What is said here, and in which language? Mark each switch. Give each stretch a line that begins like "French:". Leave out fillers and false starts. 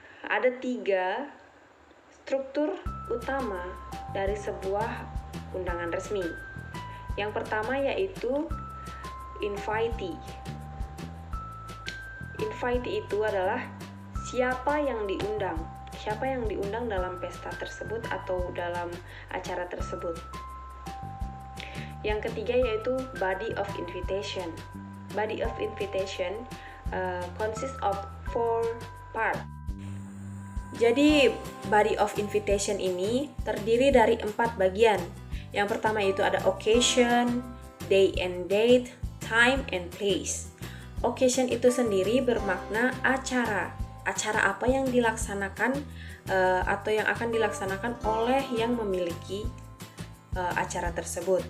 Indonesian: Ada 3 struktur utama dari sebuah undangan resmi. Yang pertama yaitu invitee. Invitee itu adalah siapa yang diundang. Siapa yang diundang dalam pesta tersebut atau dalam acara tersebut. Yang ketiga yaitu body of invitation.
English: Body of invitation consists of 4 parts.
Indonesian: Jadi body of invitation ini terdiri dari 4 bagian. Yang pertama itu ada occasion, day and date, time and place. Occasion itu sendiri bermakna acara. Acara apa yang dilaksanakan atau yang akan dilaksanakan oleh yang memiliki acara tersebut.